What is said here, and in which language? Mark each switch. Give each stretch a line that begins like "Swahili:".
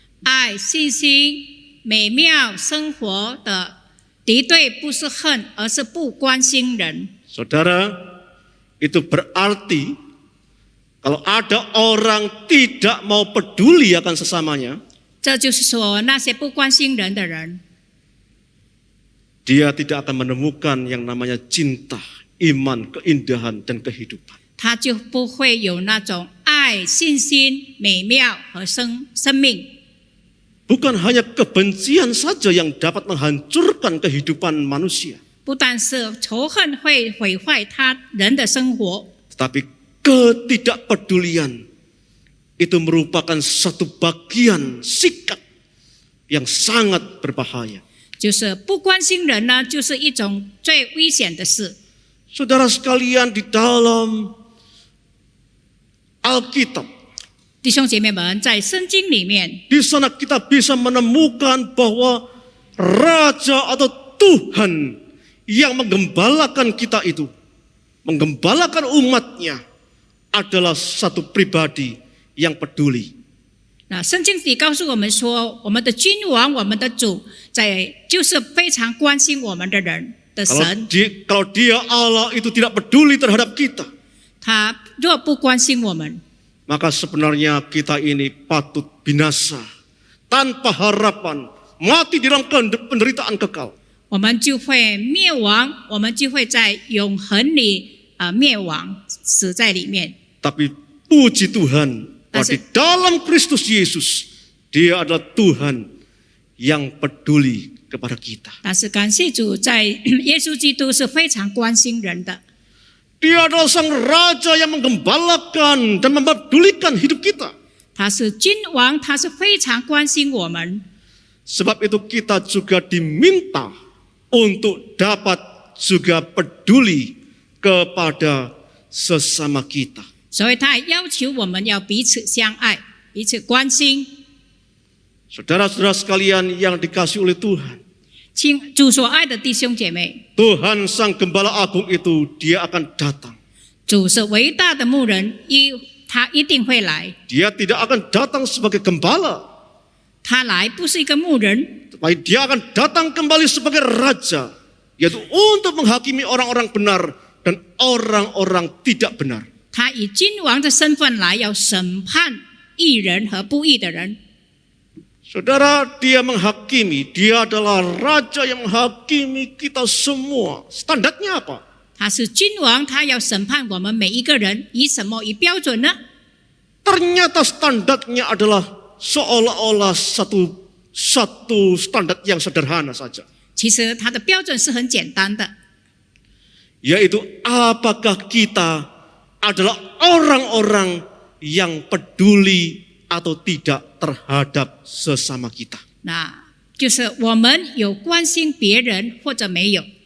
Chinese: 爱、信心、美妙生活的敌对不是恨，而是不关心人。
Indonesian: Saudara, itu berarti kalau ada orang tidak mau peduli akan sesamanya,
Chinese: 这就是说，那些不关心人的人，
Indonesian: dia tidak akan menemukan yang namanya cinta, iman, keindahan dan kehidupan.
Chinese: 他就不会有那种爱、信心、美妙和生命。
Indonesian: Bukan hanya kebencian saja yang dapat menghancurkan kehidupan manusia,
Chinese: 不但是仇恨会毁坏他人的生活，
Indonesian: tetapi ketidakpedulian itu merupakan satu bagian sikap yang sangat berbahaya.
Chinese: 就是不关心人呢，就是一种最危险的事。
Indonesian: Saudara sekalian, di dalam Alkitab,
Chinese: 弟兄姐妹们，在圣经里面，
Indonesian: di sana kita bisa menemukan bahwa Raja atau Tuhan yang menggembalakan kita itu, menggembalakan umatnya, adalah satu pribadi yang peduli.
Chinese: 那圣经里告诉我们说，我们的君王，我们的主，就是非常关心我们的人的神。
Indonesian: Kalau dia Allah itu tidak peduli terhadap kita,
Chinese: 他若不关心我们，
Indonesian: maka sebenarnya kita ini patut binasa tanpa harapan, mati di dalam penderitaan kekal.
Chinese: 我们就会灭亡，我们就会在永恒里灭亡，死在里面。
Indonesian: Tapi puji Tuhan, bahwa di dalam Kristus Yesus, Dia adalah Tuhan yang peduli kepada kita.
Chinese: 但是感谢主，在耶稣基督是非常关心人的。
Indonesian: Dia adalah sang raja yang menggembalakan dan mempedulikan hidup kita.
Chinese: 他是君王，他是非常关心我们。
Indonesian: Sebab itu kita juga diminta untuk dapat juga peduli kepada sesama kita.
Chinese: 所以他也要求我们要彼此相爱，彼此关心。
Indonesian: Saudara-saudara sekalian yang dikasihi oleh Tuhan,
Chinese: 亲主所爱的弟兄姐妹，
Indonesian: Tuhan Sang Gembala Agung itu dia akan datang.
Chinese: 主是伟大的牧人，他一定会来。
Indonesian: Dia tidak akan datang sebagai gembala,
Chinese: 他来不是一个牧人，
Indonesian: tetapi dia akan datang kembali sebagai raja, yaitu untuk menghakimi orang-orang benar dan orang-orang tidak benar.
Chinese: 他以君王的身份来，要审判义人和不义的人。
Indonesian: Saudara, dia menghakimi, dia adalah raja yang menghakimi kita semua. Standarnya apa?
Chinese: 他是君王，他要审判我们每一个人，以什么以标准呢？
Indonesian: Ternyata standarnya adalah seolah-olah satu standar yang sederhana saja.
Chinese: 其实他的标准是很简单的，
Indonesian: Yaitu apakah kita adalah orang-orang yang peduli atau tidak terhadap sesama kita.
Chinese: 那就是我们有关心别人或者没有。